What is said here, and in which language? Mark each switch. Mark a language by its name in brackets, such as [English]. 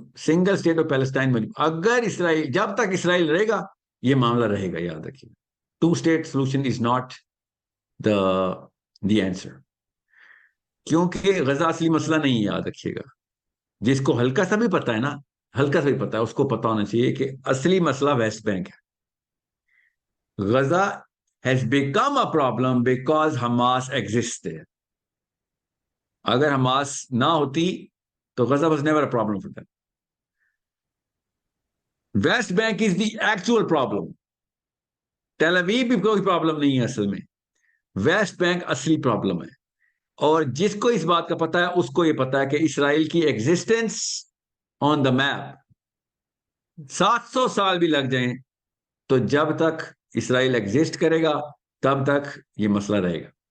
[English] single state of Palestine [Urdu] اگر اسرائیل، جب تک اسرائیل رہے گا یہ معاملہ رہے گا. یاد رکھیے [English] 2 state solution is not the answer. [Urdu] کیونکہ غزہ اصلی مسئلہ نہیں ہے، یاد رکھیے گا. جس کو ہلکا سا بھی پتا ہے نا، ہلکا سا بھی پتا ہے، اس کو پتا ہونا چاہیے کہ اصلی مسئلہ ویسٹ بینک ہے. [English] Gaza has become a problem because Hamas exists there. [Urdu] اگر حماس نہ ہوتی تو [English] Gaza was never a problem for them. West Bank is the actual problem. [Urdu] Tell اویو بھی کوئی پرابلم نہیں ہے اصل میں، ویسٹ بینک اصلی پرابلم ہے. اور جس کو اس بات کا پتا ہے اس کو یہ پتا ہے کہ اسرائیل کی [English] existence on the map [Urdu] 700 سال بھی لگ جائیں تو جب تک اسرائیل ایگزسٹ کرے گا تب تک یہ مسئلہ رہے گا.